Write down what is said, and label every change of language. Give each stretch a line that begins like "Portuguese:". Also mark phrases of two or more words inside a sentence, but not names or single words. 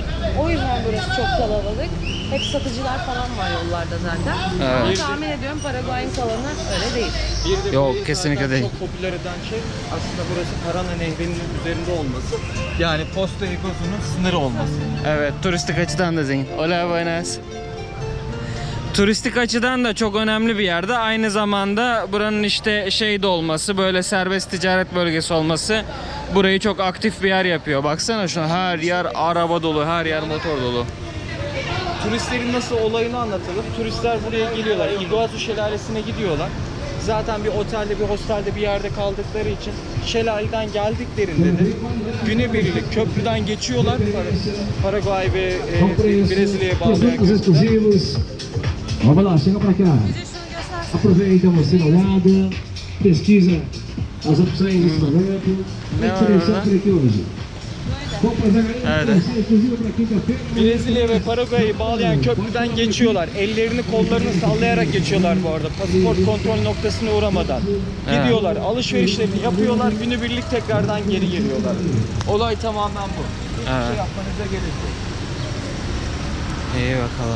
Turkish: O yüzden burası çok kalabalık. Hep satıcılar falan var yollarda zaten. Evet. Ama tahmin ediyorum Paraguay'ın kalanı öyle değil. Bir de Yok, burayı kesinlikle zaten değil. Çok popüler eden şey aslında burası Parana Nehri'nin üzerinde olması. Yani Costa Rica'nın sınırı olması. Evet, turistik açıdan da zengin.
Spanish: Hola, buenas.
Turkish: Turistik açıdan da çok önemli bir yerde. Aynı zamanda buranın işte şey de olması, böyle serbest ticaret bölgesi olması burayı çok aktif bir yer yapıyor. Baksana şuna, her yer araba dolu, her yer motor dolu. Turistlerin nasıl olayını anlatalım. Turistler buraya geliyorlar. Iguazu Şelalesi'ne gidiyorlar. Zaten bir otelde, bir hostelde bir yerde kaldıkları için şelaleden geldiklerinde de günübirlik köprüden geçiyorlar. Paraguay ve Brezilya'ya bağlayan köprüden.
Portuguese: exclusivos. Vamos lá, chega para cá.
Turkish: Bize şunu göstersene.
Portuguese: Aproveita você olhada, pesquisa as opções de pagamento.
Turkish: Ne
Portuguese: É
Turkish: var
Portuguese: interessante
Turkish: orada?
Portuguese: aqui hoje. Compras a
Turkish: Evet.
Portuguese: garantia exclusiva para quinta-feira.
Turkish: Brezilya ve Paraguay'ı bağlayan köprüden geçiyorlar. Ellerini, kollarını sallayarak geçiyorlar bu arada. Pasaport kontrol noktasına uğramadan. Gidiyorlar, alışverişlerini yapıyorlar, günübirlik tekrardan geri geliyorlar. Olay tamamen bu. Hiçbir Evet. şey yapmanıza gerek yok. İyi bakalım.